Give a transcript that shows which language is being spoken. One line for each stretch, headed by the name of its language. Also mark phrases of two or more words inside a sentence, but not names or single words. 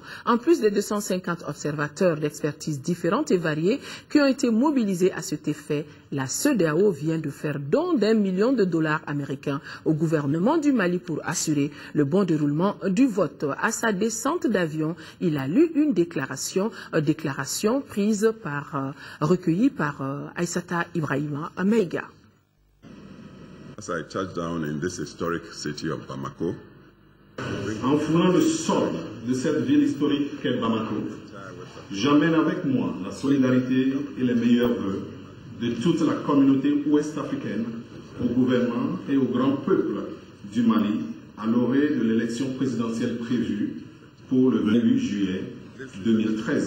French: En plus des 250 observateurs d'expertise différentes et variées qui ont été mobilisés à cet effet, la CEDEAO CEDEAO vient de faire don d'1 million de dollars américains au gouvernement du Mali pour assurer le bon déroulement du vote. À sa descente d'avion, il a lu une déclaration prise recueillie par Aïssata Ibrahima Meiga.
English: As I touched down in this historic city of Bamako,
French: en foulant le sol de cette ville historique qu'est Bamako, j'emmène avec moi la solidarité et les meilleurs vœux de toute la communauté ouest-africaine au gouvernement et au grand peuple du Mali à l'orée de l'élection présidentielle prévue pour le 28 juillet 2013.